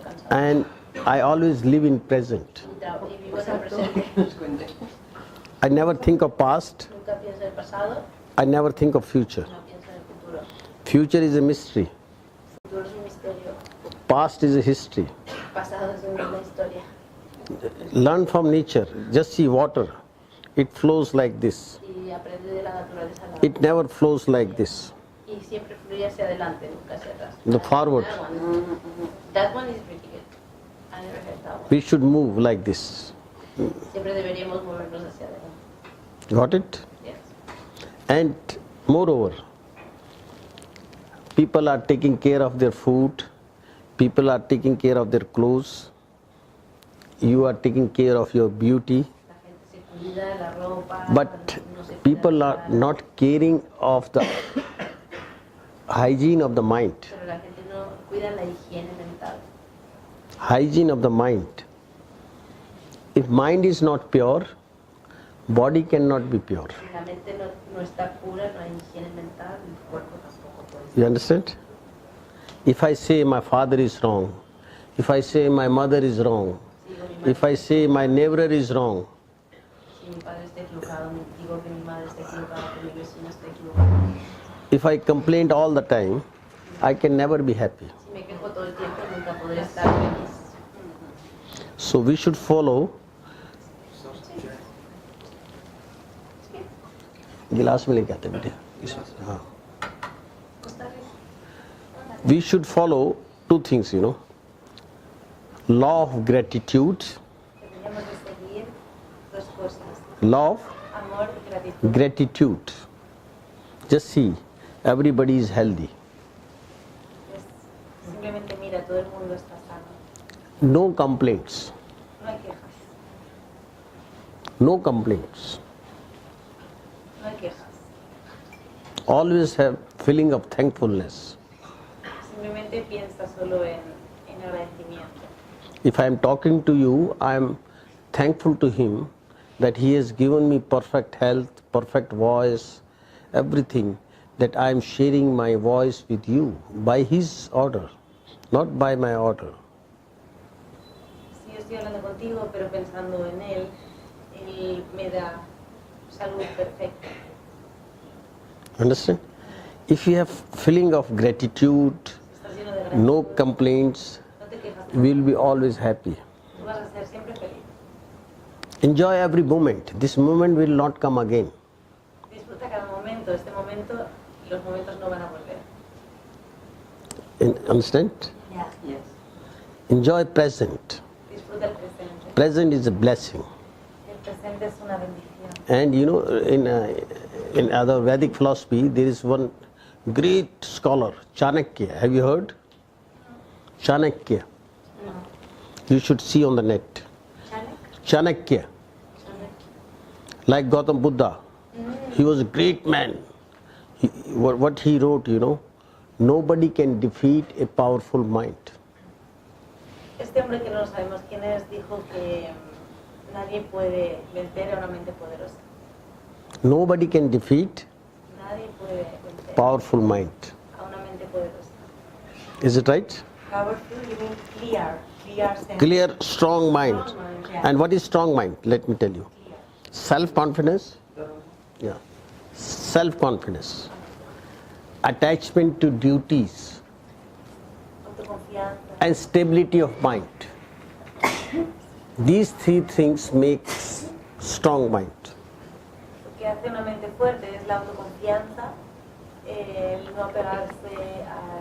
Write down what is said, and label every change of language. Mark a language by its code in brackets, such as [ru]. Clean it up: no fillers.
[en] and I always live in present. [es] Y vivo en el presente. [en] I never think of past, [es] Nunca pienso en el pasado, [en] I never think of future. [es] no pienso en el futuro. [en] Future is a mystery, [es] El futuro es un misterio. [en] past is a history. [es] El pasado es una historia. [en] Learn from nature, just see water, it flows like this, [es] Y aprende de la naturaleza. [en] it never flows like this. [es] Y siempre fluye hacia adelante, nunca hacia atrás. [en] The forward, That one is pretty good. I never heard that one. we should move like this. Siempre deberíamos movernos hacia adelante. Got it? Yes. And moreover, people are taking care of their food, people are taking care of their clothes, you are taking care of your beauty, [es] La gente se cuida, la ropa. [en] but [es] no se cuida [en] people [es] la [en] are [es] cara. [en] not caring of the hygiene of the mind. [es] Pero la gente no cuida la higiene mental. [en] Hygiene of the mind. If mind is not pure, body cannot be pure. [es] Si la mente no está pura, no hay higiene mental, el cuerpo tampoco puede ser. [en] You understand? If I say my father is wrong, if I say my mother is wrong, [es] Digo, mi madre, [en] if I say my neighbor is wrong, [es] si mi padre está equivocado, digo que mi madre está equivocada, que mi vecino está equivocado. [en] if I complain all the time, I can never be happy. [es] Si me quejo todo el tiempo, nunca podré estar feliz. [en] So we should follow. [hi] गिलास में लेके आते बेटे हाँ. [en] We should follow two things, you know. Law of gratitude, [es] Que tenemos que seguir dos cosas. [en] law of [es] Amor y gratitud. [en] gratitude. Just see, everybody is healthy. [es] Simplemente mira, todo el mundo está sano. [en] No complaints. [es] No hay quejas. [en] No complaints. [es] No hay quejas. [en] Always have feeling of thankfulness. [es] Simplemente piensa solo en agradecimiento. [en] If I am talking to you, I am thankful to him that he has given me perfect health, perfect voice, everything, that I am sharing my voice with you by his order, not by my order. [es] Si yo estoy hablando contigo, pero pensando en él me da salud perfecta. [en] Understand? If you have feeling of gratitude, [es] Estás lleno de gratitud. [en] no complaints, [es] No te quejas. [en] we will be always happy. [es] Tú vas a ser siempre feliz. [en] Enjoy every moment. This moment will not come again. [es] Disfruta cada momento. Este momento, los momentos no van a volver. [en] Understand? [es] Ya. [en] Yes. Enjoy present. [es] Disfruta el presente. [en] Present is a blessing. [es] El presente es una bendición. [en] And you know, in other Vedic philosophy, there is one great scholar, Chanakya. Have you heard? Chanakya. You should see on the net. Chanakya. Like Gautam Buddha. He was a great man. What he wrote, you know, nobody can defeat a powerful mind. [es] Este hombre que no sabemos quién es dijo que nadie puede vencer a una mente poderosa. [en] Nobody can defeat [es] Nadie puede vencer [en] powerful mind. [es] a una mente poderosa. [en] Is it right? Powerful, you mean clear. Clear sense. Clear, strong mind. Strong mind, yeah. And what is strong mind? Let me tell you. Clear. Self-confidence. Yeah. Self-confidence. Attachment to duties. [es] Autoconfianza. [en] And stability of mind. These three things make strong mind. [es] Lo que hace una mente fuerte es la autoconfianza, el no apegarse a